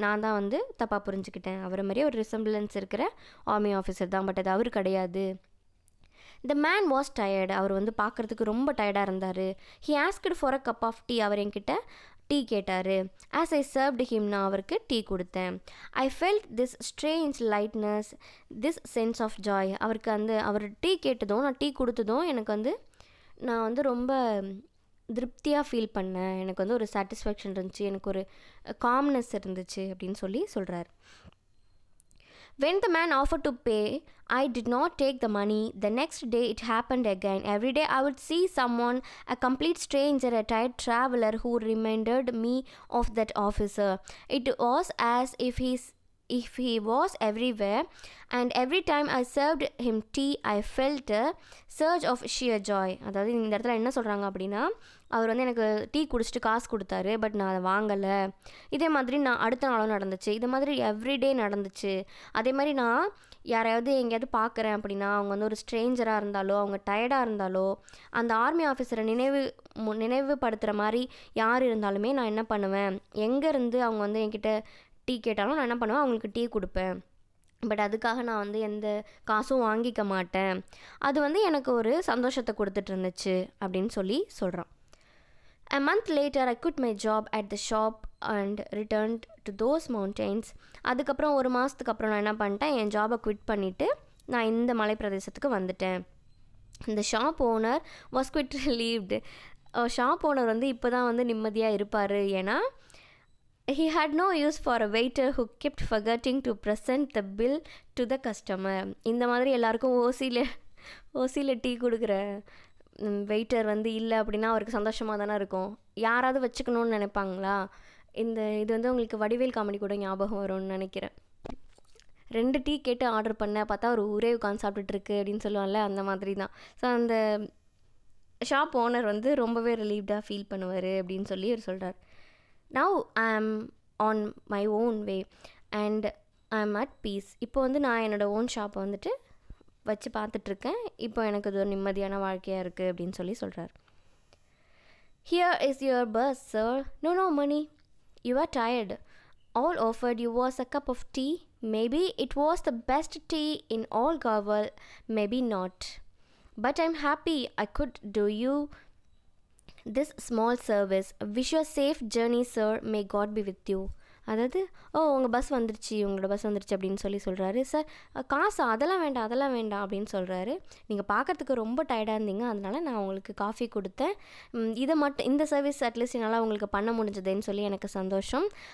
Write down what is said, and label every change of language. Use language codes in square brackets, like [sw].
[ta] நான் தான் வந்து தப்பாக புரிஞ்சுக்கிட்டேன். அவரை மாதிரியே ஒரு ரெசம்பிளன்ஸ் இருக்கிற ஆர்மி ஆஃபீஸர் தான், பட் அது அவர் கிடையாது. [en] The man was tired. [ta] அவர் வந்து பார்க்குறதுக்கு ரொம்ப டயர்டாக இருந்தார். [en] He asked for a cup of tea. [ta] அவர் என்கிட்ட டீ கேட்டார். [en] As I served him, [ta] நான் அவருக்கு டீ கொடுத்தேன். [en] I felt this strange lightness, this sense of joy. [ta] அவருக்கு அவர் டீ கேட்டதும் நான் டீ கொடுத்ததும் எனக்கு வந்து நான் வந்து ரொம்ப திருப்தியாக ஃபீல் பண்ணேன். எனக்கு வந்து ஒரு சாட்டிஸ்ஃபேக்ஷன் இருந்துச்சு, எனக்கு ஒரு காம்னஸ் இருந்துச்சு அப்படின்னு சொல்கிறார். [en] When the man offered to pay, I did not take the money. The next day it happened again. Every day I would see someone, a complete stranger, a tired traveler who reminded me of that officer. It was as if if he was everywhere, and every time I served him tea I felt a surge of sheer joy. [ta] அதாவது இந்த இடத்துல என்ன சொல்கிறாங்க அப்படின்னா, அவர் வந்து எனக்கு tea குடிச்சிட்டு காசு கொடுத்தாரு, பட் நான் அதை வாங்கலை. இதே மாதிரி நான் அடுத்த நாளும் நடந்துச்சு. இது மாதிரி எவ்ரிடே நடந்துச்சு. அதே மாதிரி நான் யாரையாவது எங்கேயாவது பார்க்குறேன் அப்படின்னா, அவங்க வந்து ஒரு ஸ்ட்ரேஞ்சராக இருந்தாலோ, அவங்க டயர்டாக இருந்தாலோ, அந்த ஆர்மி ஆஃபீஸரை நினைவுபடுத்துகிற மாதிரி யார் இருந்தாலுமே நான் என்ன பண்ணுவேன், எங்கேருந்து அவங்க வந்து என்கிட்ட டீ கேட்டாலும் நான் என்ன பண்ணுவேன், அவங்களுக்கு டீ கொடுப்பேன். பட் அதுக்காக நான் வந்து எந்த காசும் வாங்கிக்க மாட்டேன். அது வந்து எனக்கு ஒரு சந்தோஷத்தை கொடுத்துட்டு இருந்துச்சு அப்படின்னு சொல்கிறான். [en] A month later I quit my job at the shop and returned to those mountains. [ta] அதுக்கப்புறம் ஒரு மாதத்துக்கு அப்புறம் நான் என்ன பண்ணிட்டேன், என் ஜாபை குவிட் பண்ணிவிட்டு நான் இந்த மலை பிரதேசத்துக்கு வந்துட்டேன். இந்த [en] Shop owner was quite relieved. [ta] Shop owner வந்து இப்போ தான் வந்து நிம்மதியாக இருப்பார். [en] ஏன்னா he had no use for a waiter who kept forgetting to present the bill to the customer. [ta] இந்த மாதிரி எல்லாருக்கும் ஓசியில் டீ கொடுக்குற வெயிட்டர் வந்து இல்லை அப்படின்னா அவருக்கு சந்தோஷமாக தானே இருக்கும். யாராவது வச்சுக்கணும்னு நினைப்பாங்களா? இது வந்து உங்களுக்கு வடிவேல் காமெடி கூட ஞாபகம் வரும்னு நினைக்கிறேன். 2 டீ கேட்டு ஆர்டர் பண்ண பார்த்தா ஒரு ஊரே உட்காந்து சாப்பிட்டுட்ருக்கு அப்படின்னு சொல்லுவாங்கல்ல, அந்த மாதிரி தான். ஸோ அந்த ஷாப் ஓனர் வந்து ரொம்பவே ரிலீவ்டாக ஃபீல் பண்ணுவார் அப்படின்னு சொல்லி அவர் சொல்கிறார். [en] Now I am on my own way and I am at peace. [ta] இப்போ வந்து நான் என்னோடய ஓன் ஷாப்பை வந்துட்டு வச்சு பார்த்துட்ருக்கேன். இப்போ எனக்கு இது ஒரு நிம்மதியான வாழ்க்கையாக இருக்குது அப்படின்னு சொல்கிறார். [en] Here is your bus, sir. No money. You are tired. All offered you was a cup of tea. Maybe it was the best tea in all Garwal. Maybe not. But I'm happy I could do you this small service. Wish you a safe journey, sir. May God be with you. [ta] அதாவது உங்களோட bus வந்துருச்சு அப்படின்னு சொல்கிறாரு. Sir காசு அதெல்லாம் வேண்டாம் அப்படின்னு சொல்கிறாரு. நீங்கள் பார்க்குறதுக்கு ரொம்ப டயர்டாக இருந்தீங்க, அதனால நான் உங்களுக்கு காஃபி கொடுத்தேன். இந்த சர்வீஸ் அட்லீஸ்ட் என்னால் உங்களுக்கு பண்ண முடிஞ்சதுன்னு சொல்லி எனக்கு சந்தோஷம்.